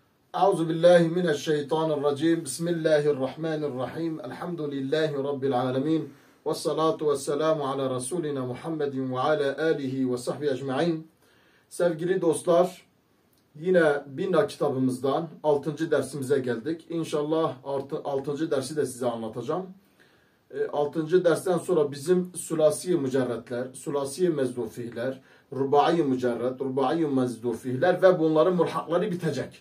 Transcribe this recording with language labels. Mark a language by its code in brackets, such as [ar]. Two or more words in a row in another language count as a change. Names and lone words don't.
[ar] أعوذ بالله من الشيطان الرجيم. بسم الله الرحمن الرحيم. الحمد لله رب العالمين. والصلاة والسلام على رسولنا محمد وعلى آله وصحبه أجمعين. [tr] Sevgili dostlar, yine Bina kitabımızdan 6. dersimize geldik. İnşallah 6. dersi de size anlatacağım. 6. dersten sonra bizim sülasi mücerretler, sülasi mezdufihler, rubai mücerret, rubai mezdufihler ve bunların mulhakları bitecek.